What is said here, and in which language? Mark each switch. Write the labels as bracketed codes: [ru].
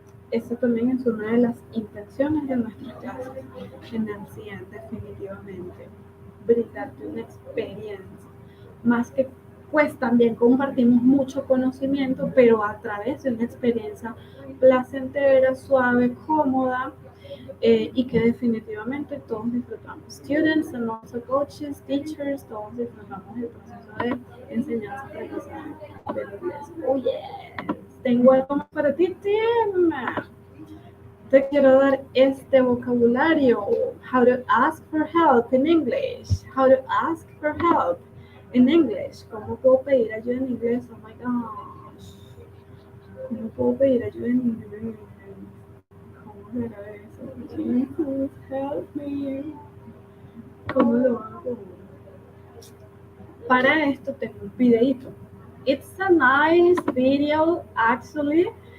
[es] Esa también es una de las intenciones de nuestras clases en LCN, definitivamente, brindarte una experiencia, más que pues también compartimos mucho conocimiento, pero a través de una experiencia placentera, suave, cómoda, y que definitivamente todos disfrutamos. [en] Students and also coaches, teachers, [es] todos disfrutamos el proceso de enseñanza-aprendizaje del inglés. [en] Oh yes, [es] tengo algo más para ti, Tim. Te quiero dar este vocabulario. [en] How to ask for help in English. How to ask for help in English. [es] ¿Cómo puedo pedir ayuda en inglés? [en] Oh my gosh. [es] ¿Cómo puedo pedir ayuda en inglés? ¿Cómo será eso? [en] Jesus, help me. [es] ¿Cómo lo hago? Para esto tengo un videito. [en] It's a nice video, actually.